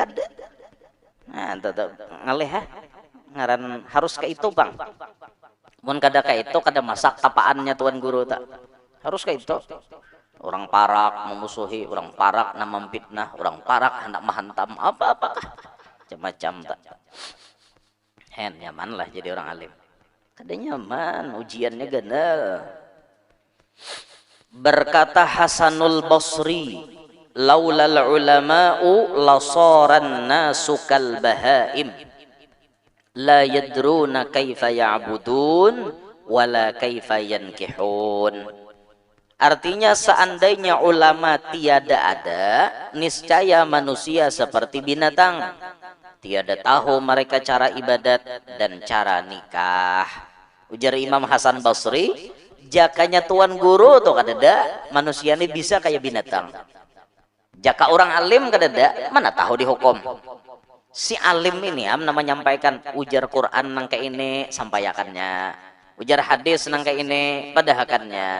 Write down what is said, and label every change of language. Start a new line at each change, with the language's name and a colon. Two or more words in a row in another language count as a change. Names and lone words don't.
Banjar: kada nah tetap ngalih ha ngaran harus ke itu bang mun kada ka itu kada masak tapaannya tuan guru tak harus ke itu orang parak memusuhi orang parak na memfitnah orang parak hendak menghantam apa-apakah macam-macam tak hen nyaman lah jadi orang alim kada nyaman ujiannya ganal
Arabic: berkata Hasanul Basri لولا العلماء لصار الناس كالبهائم لا يدرون كيف يعبدون ولا كيف ينكحون.
Banjar: Artinya seandainya ulama tiada ada, niscaya manusia seperti binatang. Tiada tahu mereka cara ibadat dan cara nikah. Ujar Imam Hasan Basri, jakanya tuan guru tuh kadada, manusia ini bisa kayak binatang. Jaka orang alim kadada, mana tahu dihukum. Si alim ini nama nyampaikan ujar Quran nang kayak ini sampaikannya, ujar hadis nang kayak ini padahakannya.